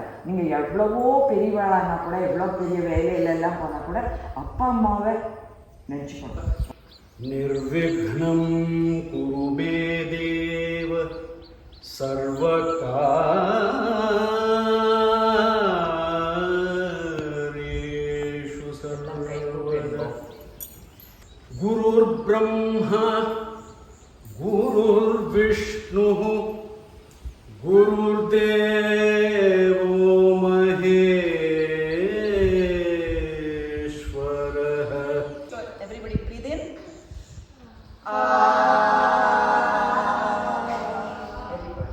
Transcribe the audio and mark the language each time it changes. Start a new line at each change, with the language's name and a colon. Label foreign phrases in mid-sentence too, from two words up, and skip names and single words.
Tamil: நீங்கள் எவ்வளவோ பெரியவாளானா கூட, எவ்வளோ பெரிய வேலையிலெல்லாம் போனால் கூட அப்பா அம்மாவை நினச்சிக்கணும்.
Sanskrit: निर्विघ्नम् कुरुमे देव सर्वकार्येषु सर्वदा. गुरुर् ब्रह्मा गुरुर् विष्णु गुरुर् देवो महेश्वरः.
English: So everybody breathe in. Very good.